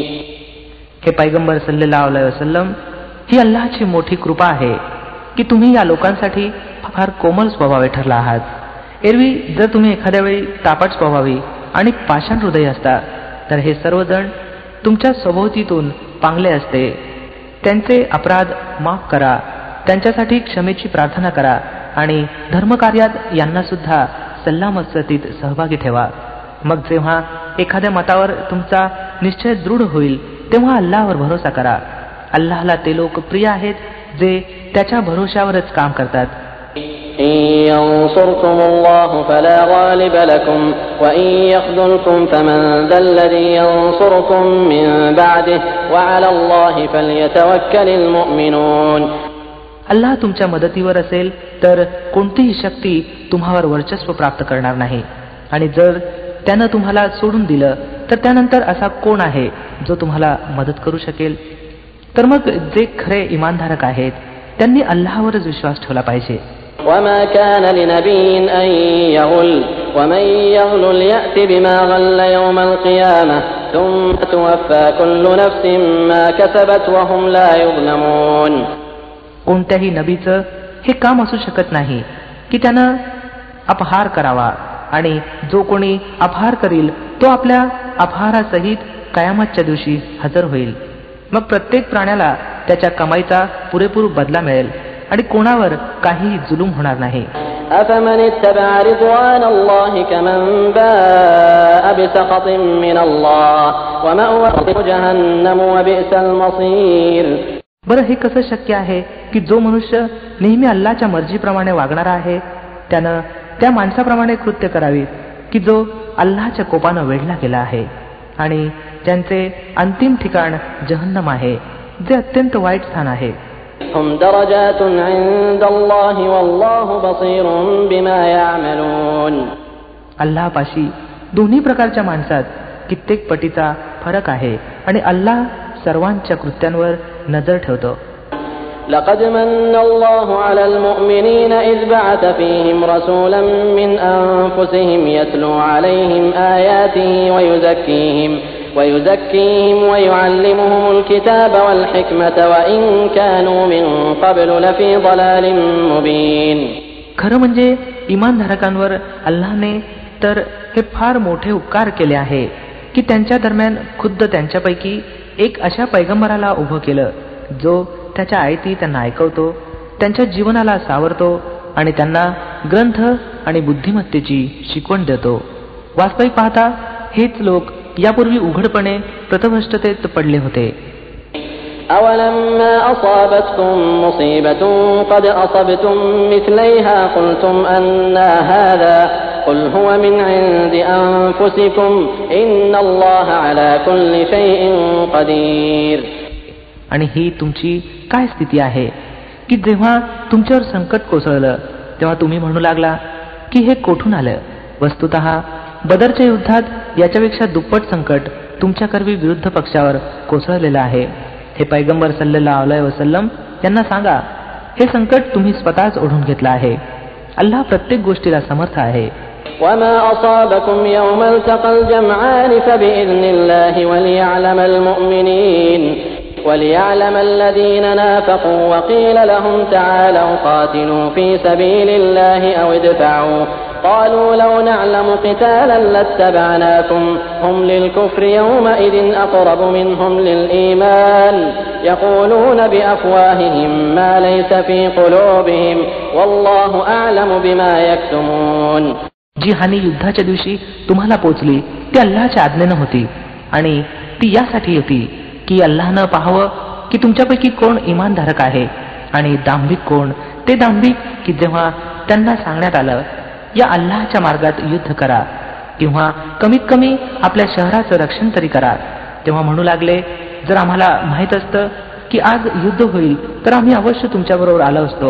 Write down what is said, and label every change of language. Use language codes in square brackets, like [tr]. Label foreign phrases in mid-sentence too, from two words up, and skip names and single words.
[mr] हे पैगंबर [ar] صلى الله عليه وسلم, [mr] ही अल्लाहची मोठी कृपा आहे की तुम्ही या लोकांसाठी फार कोमल स्वभावे ठरला आहात. एरवी जर तुम्ही एखाद्या वेळी तापट स्वभावी आणि पाषाण हृदय असता तर हे सर्वजण तुमच्या सभोवतीतून पांगले असते. त्यांचे अपराध माफ करा, त्यांच्यासाठी क्षमेची प्रार्थना करा आणि धर्मकार्यात यांना सुद्धा सल्लामसलतीत सहभागी ठेवा. मग जेव्हा एखाद्या मतावर तुमचा निश्चय दृढ होईल तेव्हा अल्लाहवर भरोसा करा. अल्लाहला ते लोक प्रिय आहेत जे त्याच्या भरोशावरच काम करतात. [ar] إن ينصركم الله فلا غالب لكم وإن يخذلكم فمن ذا الذي ينصركم من بعده وعلى الله فليتوكل المؤمنون. [mr] अल्लाह तुमच्या मदतीवर असेल तर कोणतीही शक्ती तुम्हावर वर्चस्व प्राप्त करणार नाही आणि जर त्यानं तुम्हाला सोडून दिलं तर त्यानंतर असा कोण आहे जो तुम्हाला मदत करू शकेल. तर मग जे खरे इमानधारक आहेत त्यांनी अल्लाहवरच विश्वास ठेवला पाहिजे. [ar] وما كان لنبي أن يغل ومن يغل يأت بما غل يوم القيامة ثم توفى كل نفس ما كسبت وهم لا يظلمون. [mr] कोणत्याही नबीचं हे काम असू शकत नाही की त्यानं अपहार करावा आणि जो कोणी अपहार करील तो आपल्या अपहारासहित कयामतच्या दिवशी हजर होईल. मग प्रत्येक प्राण्याला त्याच्या कमाईचा पुरेपूर बदला मिळेल आणि कोणावर काही जुलूम होणार नाही. [ar] أفمن اتبع رضوان الله كمن باء بسخط من الله ومأواه جهنم وبئس المصير. [mr] बरं, हे कसं शक्य आहे की जो मनुष्य नेहमी अल्लाहच्या मर्जीप्रमाणे वागणारा आहे त्यानं त्या माणसाप्रमाणे कृत्य करावी की जो अल्लाहच्या कोपानं वेढला गेला आहे आणि ज्यांचे अंतिम ठिकाण जहन्नम आहे जे अत्यंत वाईट स्थान आहे. [ar] هم درجات عند الله والله بصير بما يعملون. [mr] अल्लाहपाशी दोन्ही प्रकारच्या माणसात कित्येक पटीचा फरक आहे आणि अल्लाह सर्वांच्या कृत्यांवर नजर ठेवतो. [ar] لقد من الله على المؤمنين إذ بعث فيهم رسولا من أنفسهم يتلو عليهم آياته ويزكيهم ويعلمهم الكتاب والحكمة وإن كانوا من قبل لفي ضلال مبين. [mr] खरं म्हणजे इमानधारकांवर अल्लाहने तर हे फार मोठे उपकार केले आहे की त्यांच्या दरम्यान खुद्द त्यांच्यापैकी एक अशा पैगंबराला उभं केलं जो त्याच्या आयती त्यांना ऐकवतो, त्यांच्या जीवनाला सावरतो आणि त्यांना ग्रंथ आणि बुद्धिमत्तेची शिकवण देतो. वास्तविक पाहता हेच लोक यापूर्वी उघडपणे प्रथभ्रष्टतेत पडले होते. [ar] أَوَلَمَّا أَصَابَتْكُم مُّصِيبَةٌ قَدْ أَصَبْتُم مِّثْلَيْهَا قُلْتُمْ أَنَّىٰ هَٰذَا قُلْ هُوَ مِنْ عِندِ أَنفُسِكُمْ إِنَّ اللَّهَ عَلَىٰ كُلِّ شَيْءٍ قَدِيرٌ. [mr] आणि ही तुमची काय स्थिती आहे की जेव्हा तुमच्यावर संकट कोसळलं तेव्हा तुम्ही म्हणू लागला की हे कोठून आलं. वस्तुतः बदरच्या युद्धात याच्यापेक्षा दुप्पट संकट तुमच्याकरवी विरुद्ध पक्षावर कोसळलेलं आहे. हे पैगंबर [ar] صلى الله عليه وسلم [mr] यांना सांगा, हे संकट तुम्ही स्वतःच ओढून घेतलं आहे. अल्लाह प्रत्येक गोष्टीला समर्थ आहे. [ar] وما أصابكم يوم التقى الجمعان فبإذن الله وليعلم المؤمنين. وَلِيَعْلَمَ الَّذِينَ نَافَقُوا وَقِيلَ لَهُمْ تَعَالَوْا قَاتِلُوا فِي سَبِيلِ اللَّهِ أَوِ ادْفَعُوا قَالُوا لَوْ نَعْلَمُ قِتَالًا لَاتَّبَعْنَاكُمْ هُمْ لِلْكُفْرِ يَوْمَئِذٍ أَقْرَبُ مِنْهُمْ لِلْإِيمَانِ يَقُولُونَ بِأَفْوَاهِهِمْ مَا لَيْسَ فِي قُلُوبِهِمْ وَاللَّهُ أَعْلَمُ بِمَا يَكْتُمُونَ. [mr] जी हानी युद्धाच्या दिवशी तुम्हाला पोचली ती अल्लाहच्या आज्ञेनं होती आणि ती यासाठी होती की अल्लाहनं पाहावं की तुमच्यापैकी कोण इमानधारक आहे आणि दांभिक कोण. ते दांभिक की जेव्हा त्यांना सांगण्यात आलं या अल्लाहच्या मार्गात युद्ध करा किंवा कमीत कमी आपल्या शहराचं रक्षण तरी करा, तेव्हा म्हणू लागले जर आम्हाला माहीत असतं की आज युद्ध होईल तर आम्ही अवश्य तुमच्याबरोबर आलो असतो.